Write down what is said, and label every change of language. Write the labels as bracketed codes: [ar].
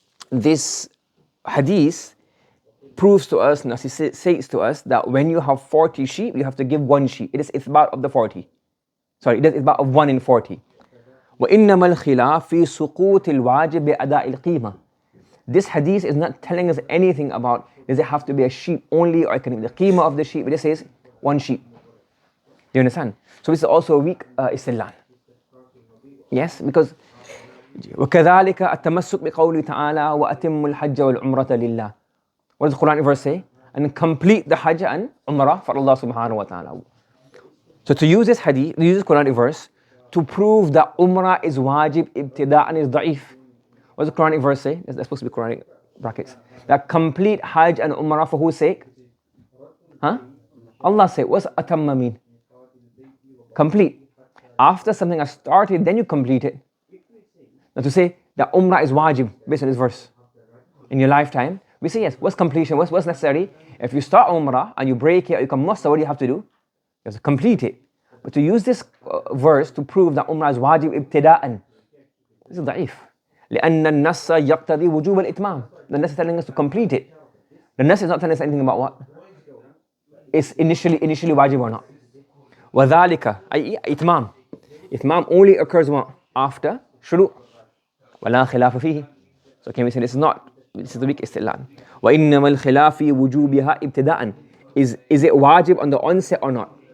[en] This hadith proves to us, and says to us that when you have 40 sheep, you have to give one sheep. It is ithbat of the 40. Sorry, it is ithbat of 1 in 40. [ar] وإنما الخلاف في سقوط الواجب بأداء القيمة. [en] This hadith is not telling us anything about does it have to be a sheep only or it can be the qima of the sheep. It says one sheep. Do you understand? So this is also a weak istidlal. Yes, because [ar] وكذلك التمسك بقوله تعالى وأتم الحج والعمرة لله. [en] What does the Quran verse say? And complete the hajj and umrah for Allah subhanahu wa ta'ala. So to use this hadith, use this Quran verse to prove that umrah is wajib ibtida'an is da'if. What does the Quranic verse say? That's supposed to be Quranic brackets. That complete hajj and umrah for whose sake? Huh? Allah said, what's atamma mean? Complete. After something has started, then you complete it. Now to say that umrah is wajib based on this verse in your lifetime, we say yes. What's completion? What's necessary? If you start umrah and you break it or you come musta, what do you have to do? You have to complete it. But to use this verse to prove that umrah is wajib ibtida'an, this is da'if. [ar] لأن النص يقتضي وجوب الإتمام. [en] The Nass is telling us to complete it. The Nass is not telling us anything about what is initially wajib or not. [ar] وذلك أي إتمام. [en] Itmam only occurs what? After shuru. [ar] ولا خلاف فيه. [en] So can we say this is the weak istidlal. [ar] وإنما الخلاف في وجوبها ابتداء. [en] Is it wajib on the onset or not?